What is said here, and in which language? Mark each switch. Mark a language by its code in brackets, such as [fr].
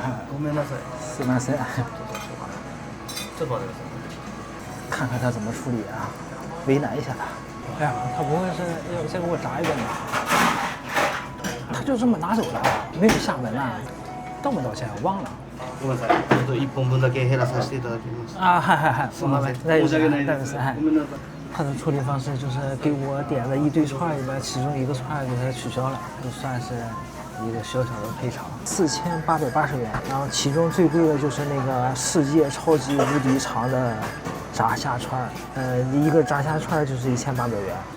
[ja] ごめんなさい。すいません。 [zh] 看看他怎么处理啊，为难一下他。哎呀，他不会是要再给我炸一顿吧？他就这么拿走了，没有下文啊？道不道歉？我忘了。 [ja] ごめんなさい。ちょっと1本分だけ減らさせていただきます。啊，嗨，すみません。那申し訳ないです。嗨。ごめんなさい。 [zh] 他的处理方式就是给我点了一堆串里面，其中一个串给他取消了，就算是一个小小的赔偿，4880元。然后其中最贵的就是那个世界超级无敌长的炸虾串，一个炸虾串就是1800元。